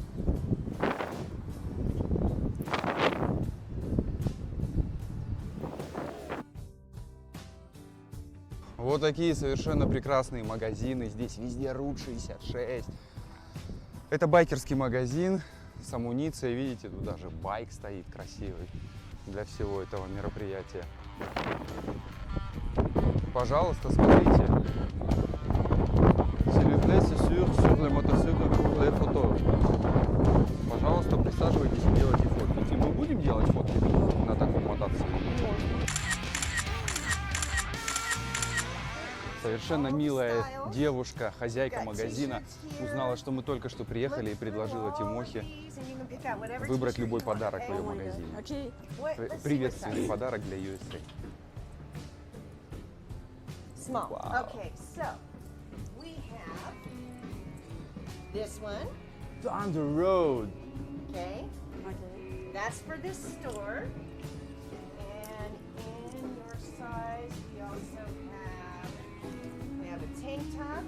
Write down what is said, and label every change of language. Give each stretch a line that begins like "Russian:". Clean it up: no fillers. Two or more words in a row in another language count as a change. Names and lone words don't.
Russian: Вот такие совершенно прекрасные магазины. Здесь везде Route 66. Это байкерский магазин с амуницией. Видите, тут даже байк стоит красивый для всего этого мероприятия. Пожалуйста, смотрите.
French: S'il vous plaît, c'est sûr, sur le motocycle pour les photos.
Russian: Пожалуйста, присаживайтесь и делайте фотки. Мы будем делать фотки на таком мотоцикле? Совершенно милая девушка, хозяйка магазина, узнала, что мы только что приехали и предложила Тимохе выбрать любой подарок в ее магазине. Окей. Приветственный подарок для USA.
English: Small. Wow. Okay, so we have this one. Thunder Road. Okay,
Russian: Окей.
English: that's for this store. And in your size, we have a tank top.